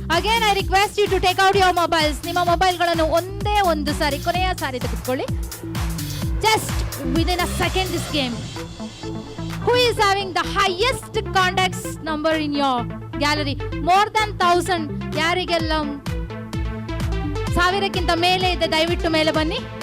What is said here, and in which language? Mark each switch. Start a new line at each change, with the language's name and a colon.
English: Again, I request you to take out your mobiles.
Kannada: ನಿಮ್ಮ ಮೊಬೈಲ್ಗಳನ್ನು ಒಂದೇ ಒಂದು ಸಾರಿ ಕೊನೆಯ ಸಾರಿ ತೆಗೆದುಕೊಳ್ಳಿ.
English: Just within a second this game. Who is having the highest contacts number in your gallery? More than 1000.
Kannada: ಯಾರಿಗೆಲ್ಲ 1000ಕ್ಕಿಂತ ಮೇಲೆ ಇದೆ ದಯವಿಟ್ಟು ಮೇಲೆ ಬನ್ನಿ.